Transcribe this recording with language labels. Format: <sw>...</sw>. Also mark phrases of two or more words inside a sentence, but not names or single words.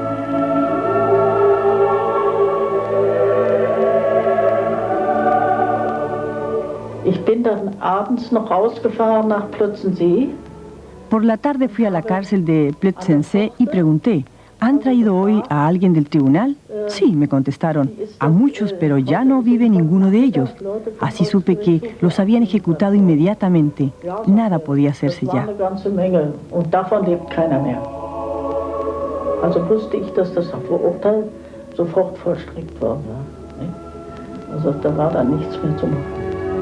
<es>Por la tarde fui a la cárcel de Plötzensee y pregunté, ¿han traído hoy a alguien del tribunal? Sí, me contestaron, a muchos, pero ya no vive ninguno de ellos. Así supe que los habían ejecutado inmediatamente. Nada podía hacerse ya.</es> <de>Also wusste ich, dass das Urteil sofort vollstreckt worden war. Also da war dann nichts mehr zu machen.</de>